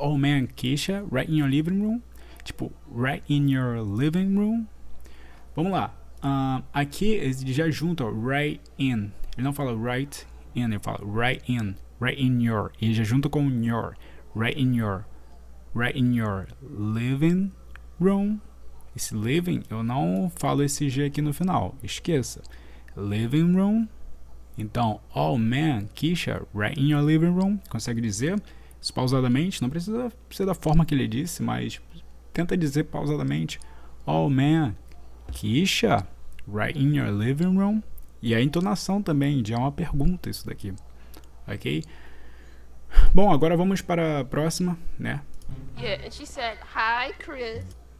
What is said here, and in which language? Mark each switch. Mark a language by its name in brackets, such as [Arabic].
[English] Oh man, Keisha, right in your living room. Tipo, right in your living room. [Portuguese] Vamos lá. Aqui ele já junta, ó, right in. Ele não fala right in, ele fala [English] right in your. [Portuguese] Ele já junta com your. [English] Right in your living room. [Portuguese] esse living, eu não falo esse G aqui no final. Esqueça. Living room. [English] Então, oh man, Keisha, right in your living room. [Portuguese] Consegue dizer isso pausadamente? Não precisa ser da forma que ele disse, mas tenta dizer pausadamente. [English] Oh man, Keisha, right in your living room. [Portuguese] E a entonação também, já é uma pergunta isso daqui. Ok? Bom, agora vamos para a próxima, né? [English] Yeah, and she said, hi, Chris.